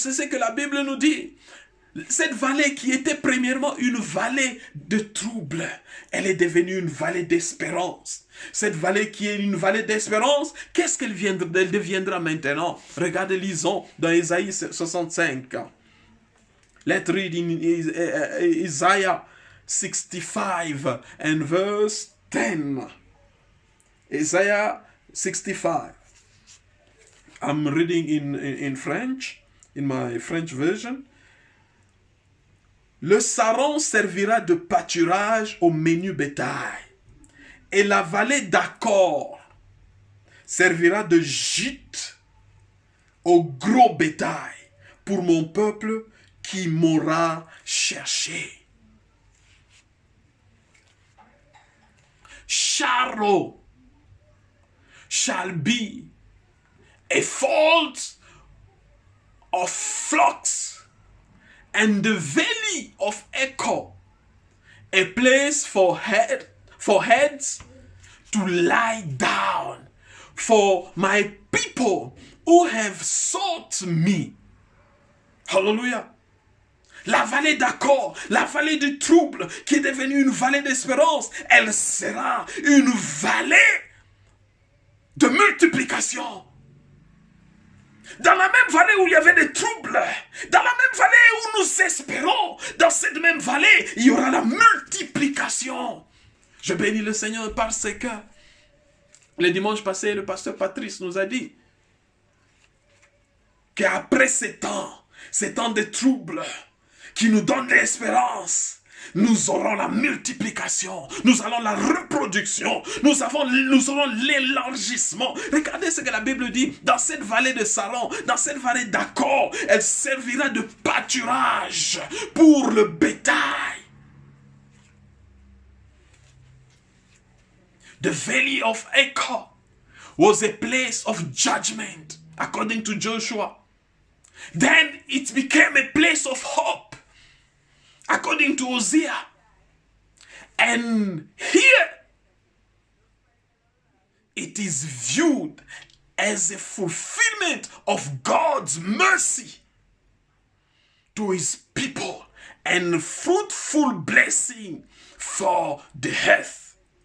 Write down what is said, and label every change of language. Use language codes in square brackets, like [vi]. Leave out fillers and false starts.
[fr] C'est ce que la Bible nous dit. Cette vallée qui était premièrement une vallée de trouble, elle est devenue une vallée d'espérance. Cette vallée qui est une vallée d'espérance, qu'est-ce qu'elle deviendra maintenant? Regardez, lisons dans Isaïe 65. [en] Let's read in Isaiah 65 and verse 10. Isaiah 65. I'm reading in French, in my French version. [fr] Le Saron servira de pâturage au menu bétail, et la vallée d'Accord servira de gîte au gros bétail pour mon peuple qui m'aura cherché. [en] Charlotte shall be a fold of flocks, and the valley of Echo a place for heads to lie down, for my people who have sought me. Hallelujah. [fr] La vallée d'accord, la vallée du trouble, qui est devenue une vallée d'espérance, elle sera une vallée de multiplication. Dans la même vallée où il y avait des troubles, dans la même vallée où nous espérons, dans cette même vallée, il y aura la multiplication. Je bénis le Seigneur parce que le dimanche passé, le pasteur Patrice nous a dit qu'après ces temps de troubles qui nous donnent l'espérance, nous aurons la multiplication, nous allons la reproduction, nous aurons l'élargissement. Regardez ce que la Bible dit, dans cette vallée de Saron, dans cette vallée d'Accord, elle servira de pâturage pour le bétail. [en] The valley of Accord was a place of judgment, according to Joshua. Then it became a place of hope, according to Hosea. And here, it is viewed as a fulfillment of God's mercy to His people and fruitful blessing for the earth.